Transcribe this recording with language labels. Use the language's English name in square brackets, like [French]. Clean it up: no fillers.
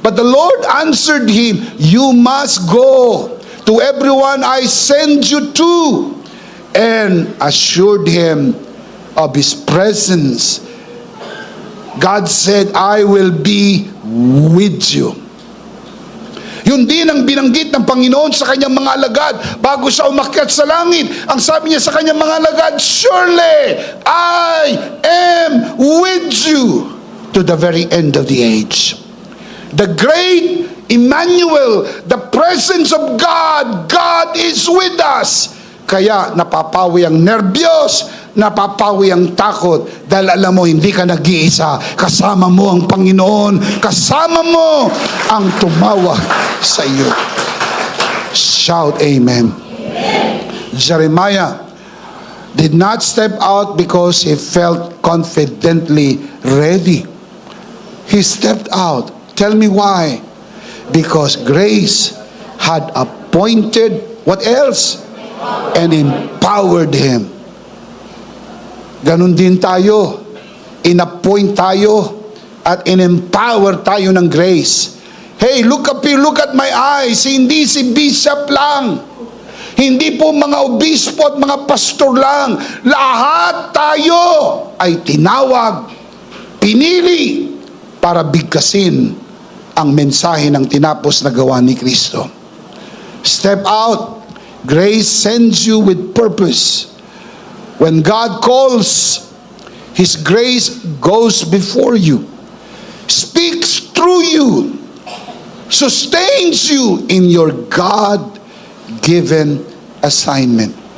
[English] But the Lord answered him, "You must go to everyone I send you to," and assured him of his presence. God said, "I will be with you." [Filipino] Yun din ang binanggit ng Panginoon sa kanyang mga alagad bago siya umakyat sa langit. Ang sabi niya sa kanyang mga alagad, [English] "Surely I am with you to the very end of the age." The great Emmanuel, the presence of God, God is with us. [Filipino] Kaya napapawi ang nerbiyos, napapawi ang takot, dahil alam mo, hindi ka nag-iisa. Kasama mo ang Panginoon, kasama mo ang tumawag sa iyo. [English] Shout amen. Jeremiah did not step out because he felt confidently ready. He stepped out. Tell me why? Because grace had appointed, what else? And empowered him. [Filipino] Ganon din tayo. In-appoint tayo at in-empower tayo ng grace. [English] Hey, look up here, look at my eyes. [Filipino] Hindi si bishop lang. Hindi po mga obispo at mga pastor lang. Lahat tayo ay tinawag, pinili para bigkasin ang mensahe ng tinapos na gawa ni Kristo. [English] Step out. Grace sends you with purpose. When God calls, His grace goes before you, speaks through you, sustains you in your God-given assignment.